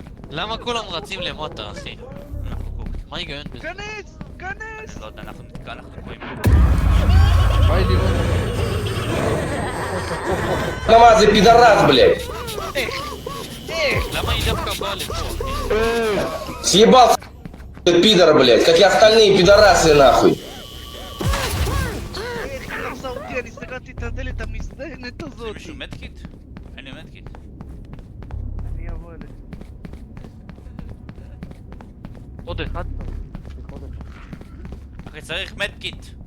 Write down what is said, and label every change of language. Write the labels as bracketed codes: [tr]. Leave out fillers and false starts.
[he] למה כולם רצים למטה, אחי? מה ההיגיון בזה? כנס! כנס! לא יודע, אנחנו תקועים. ביי לירון. [ru] Намаз и пидорас, блядь. [he] למה היא דווקא באה לפה, אחי? [ru] Съебался, пидор, блядь, как и остальные пидорасы, нахуй. [he] איך היא תפסה אותי? אני סגרתי את הדלת המזדיינת הזאת. מישהו מדקיט? אין לי מדקיט. אני אבוא אליך. עוד אחד. אחי, צריך מדקיט.